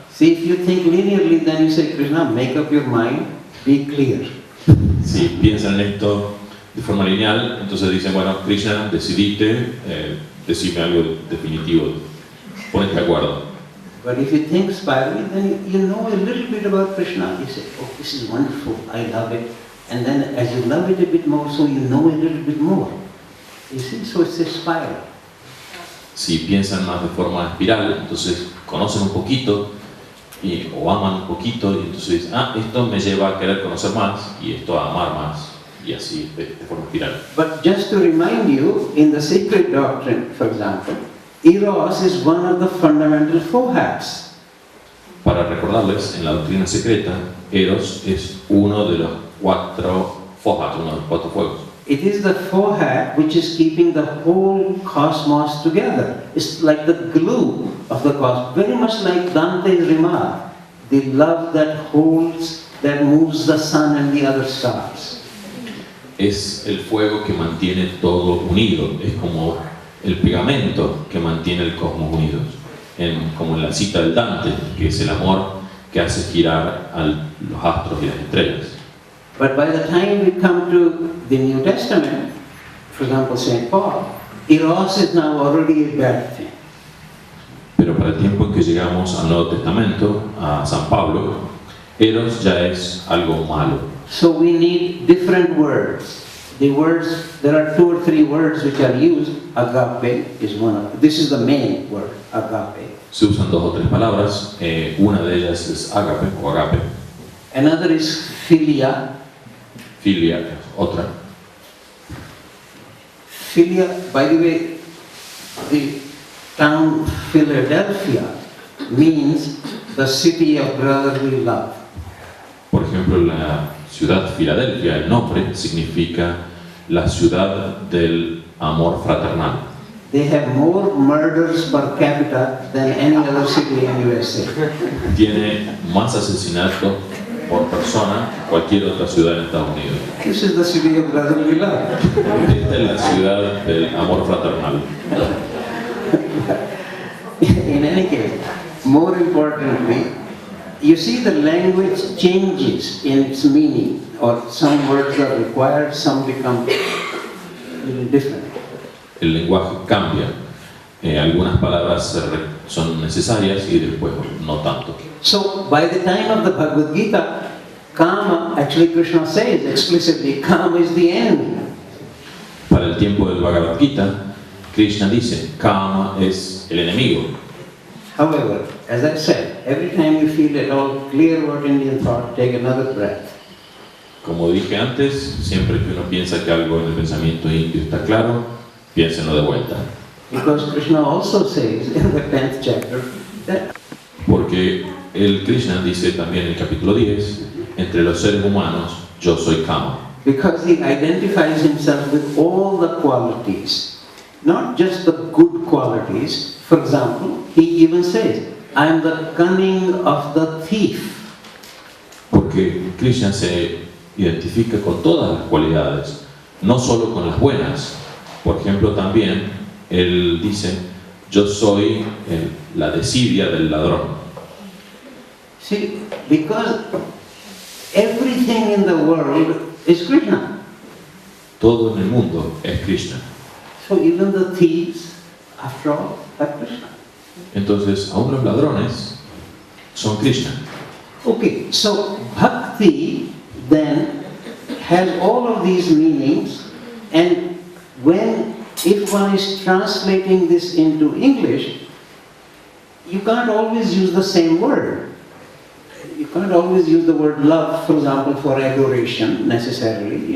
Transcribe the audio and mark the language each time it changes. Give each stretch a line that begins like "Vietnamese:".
English: See, if you think linearly, then you say, Krishna, make up your mind, be clear.
Spanish: Si piensan en esto de forma lineal, entonces dicen, bueno, Krishna, decidite, decime algo definitivo, ponete de acuerdo.
English: But if you think spirally, then you know a little bit about Krishna. You say, oh, this is wonderful, I love it. And then as you love it a bit more, so you know a little bit more. You see, so it's a spiral.
Spanish: Si piensan más de forma espiral, entonces conocen un poquito o aman un poquito y entonces esto me lleva a querer conocer más y esto a amar más y así de forma espiral.
English: But just to remind you, in the sacred doctrine, for example, eros is one of the fundamental four hats.
Spanish: Para recordarles, en la doctrina secreta, eros es uno de los 4 fohat, uno de los 4 fuegos.
English: It is the four hat which is keeping the whole cosmos together. It's like the glue of the cosmos, very much like Dante's remark, the love that holds, that moves the sun and the other stars.
Spanish: Es el fuego que mantiene todo unido, es como el pegamento que mantiene el cosmos unido, como en la cita del Dante, que es el amor que hace girar a los astros y las estrellas.
English: But by the time we come to the New Testament, for example, St. Paul, eros is now already a bad thing.
Spanish: Pero para el tiempo en que llegamos al Nuevo Testamento, a San Pablo, eros ya es algo malo.
English: So we need different words. The words, there are 2 or 3 words which are used. Agape is one of them. This is the main word, agape.
Spanish: Se usan 2 o 3 palabras, una de ellas es agape o agape.
English: Another is philia.
Spanish: Filia es otra.
English: Philia, by the way, the town Philadelphia means the city of brotherly love.
Spanish: Por ejemplo, la ciudad Filadelfia, el nombre significa la ciudad del amor fraternal.
English: They have more murders per capita than any other city in USA.
Spanish: Tiene más asesinatos por persona que cualquier otra ciudad en Estados Unidos.
English: This is the city of brotherly love.
Spanish: Esta es la ciudad del amor fraternal.
English: In any case, more importantly, you see the language changes in its meaning, or some words are required, some become a little different.
Spanish: El lenguaje cambia. Algunas palabras son necesarias y después no tanto.
English: So, by the time of the Bhagavad Gita, Kama, actually Krishna says explicitly, Kama is the enemy.
Spanish: Para el tiempo del Bhagavad Gita, Krishna dice, Kama es el enemigo.
English: However, as I said, every time you feel at all clear about Indian thought, take another breath.
Spanish: Como dije antes, siempre que uno piensa que algo en el pensamiento indio está claro, piénsenlo de vuelta.
English: Because Krishna also says in the 10th chapter that
Spanish: Porque el Krishna dice también en el capítulo 10, entre los seres humanos yo soy Kama.
English: Because he identifies himself with all the qualities, not just the good qualities. For example, he even says, I am the cunning of the thief.
Spanish: Porque Krishna se identifica con todas las cualidades, no solo con las buenas. Por ejemplo, también él dice, yo soy la desidia del ladrón.
English: See, because everything in the world is Krishna.
Spanish: Todo en el mundo es Krishna.
English: So even the thieves, after all, are Krishna.
Spanish: Entonces, aún los ladrones son Krishna.
English: Okay, so bhakti then has all of these meanings, and if one is translating this into English, you can't always use the same word. You can't always use the word love, for example, for adoration necessarily.